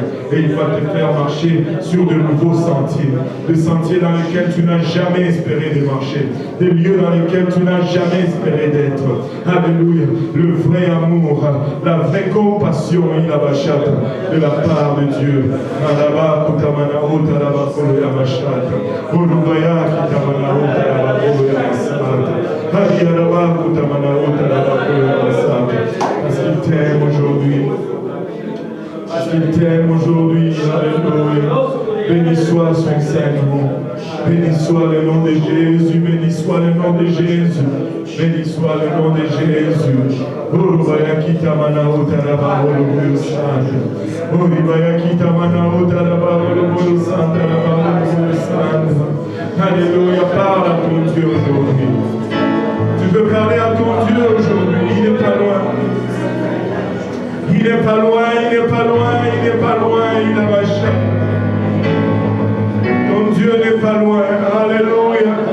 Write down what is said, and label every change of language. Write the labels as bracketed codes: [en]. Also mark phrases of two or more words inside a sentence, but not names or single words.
[fr] Et il va te faire marcher sur de nouveaux sentiers. Des sentiers dans lesquels tu n'as jamais espéré de marcher. Des lieux dans lesquels tu n'as jamais espéré d'être. Alléluia. Le vrai amour, la vraie compassion, il a rachat. De la part de Dieu. Alaba kutamana utaraba koloya mashata. Urubaya kitamana utaraba koloya masata. Hadi araba kutamana utaraba koloya masata. Parce qu'il t'aime aujourd'hui. Parce qu'il t'aime aujourd'hui. Alléluia. Béni soit son Saint-Nom. Béni soit le nom de Jésus. Béni soit le nom de Jésus. Béni soit le nom de Jésus. Urubaya kitamana utaraba koloya masata. Urubaya kitamana utaraba koloya masata. Alléluia, parle à ton Dieu aujourd'hui. Tu veux parler à ton Dieu aujourd'hui. Il n'est pas loin. Il n'est pas loin, il n'est pas loin, il n'est pas loin, il a marché. Ton Dieu n'est pas loin. Alléluia.